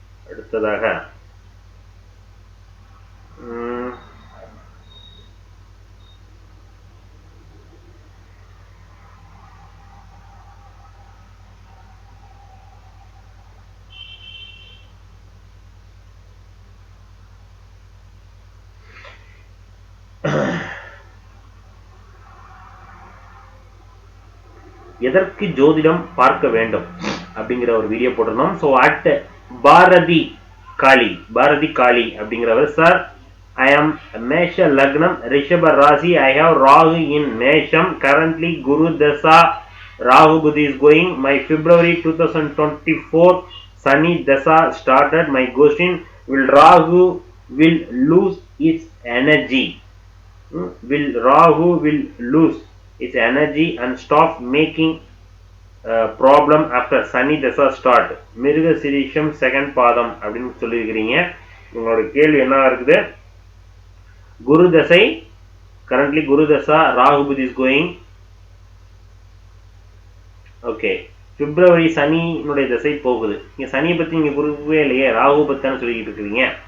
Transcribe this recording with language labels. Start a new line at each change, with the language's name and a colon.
Tamil: அடுத்ததாக எதற்கு ஜோதிடம் பார்க்க வேண்டும் அப்படிங்கிற ஒரு வீடியோ போட்டிருந்தோம். ஸோ அட் பாரதி காளி அப்படிங்கிறவர், sir
English: I am Mesha Lagnam, Rishabha Rasi. I have Rahu in Mesham. Currently Guru Dasa Rahu Buddhi is going. My February 2024 Sunny Dasa started. My question: will Rahu lose its energy? Will Rahu lose its energy and stop making problem after Sunny Dasa start?
Tamil: மிருக சிரீஷம் second பாதம் அப்படின்னு சொல்லியிருக்கிறீங்க. உங்களோட கேள்வி என்ன இருக்குது? குரு தசை,
English: Currently Guru தசா, ராகு புத்தி is going.
Tamil: ஓகே, பிப்ரவரி சனியினுடைய தசை போகுது. நீங்க சனியை பத்தி நீங்க குருவே இல்லையே, ராகு பத்தான சொல்லிக்கிட்டு இருக்கிறீங்க.